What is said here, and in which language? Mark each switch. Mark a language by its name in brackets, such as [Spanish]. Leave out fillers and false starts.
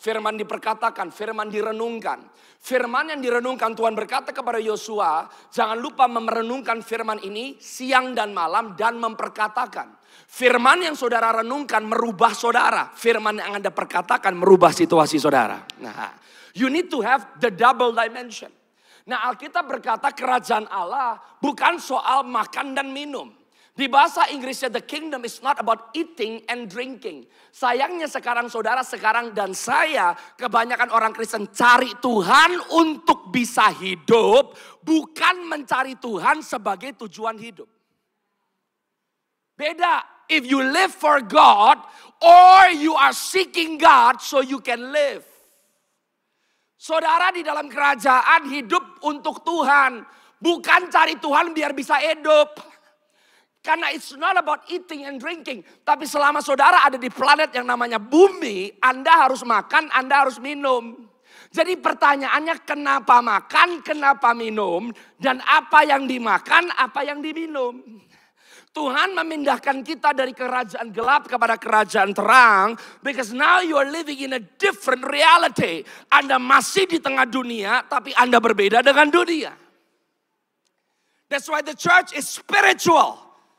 [Indonesian] Firman diperkatakan, firman direnungkan. Firman yang direnungkan, Tuhan berkata kepada Yosua, jangan lupa merenungkan firman ini siang dan malam dan memperkatakan. Firman yang saudara renungkan merubah saudara. Firman yang Anda perkatakan merubah situasi saudara. Nah, [English] you need to have the double dimension. [Indonesian] Nah, Alkitab berkata kerajaan Allah bukan soal makan dan minum. Di bahasa Inggrisnya [English] the kingdom is not about eating and drinking. [Indonesian] Sayangnya sekarang saudara, sekarang dan saya, kebanyakan orang Kristen cari Tuhan untuk bisa hidup, bukan mencari Tuhan sebagai tujuan hidup. Beda, [English] if you live for God or you are seeking God so you can live. [Indonesian] Saudara di dalam kerajaan hidup untuk Tuhan. Bukan cari Tuhan biar bisa hidup. Karena [English] it's not about eating and drinking. [Indonesian] Tapi selama saudara ada di planet yang namanya bumi, Anda harus makan, Anda harus minum. Jadi pertanyaannya kenapa makan, kenapa minum, dan apa yang dimakan, apa yang diminum. Tuhan memindahkan kita dari kerajaan gelap kepada kerajaan terang. [English] Because now you are living in a different reality. [Indonesian] Anda masih di tengah dunia, tapi Anda berbeda dengan dunia. [English] That's why the church is spiritual.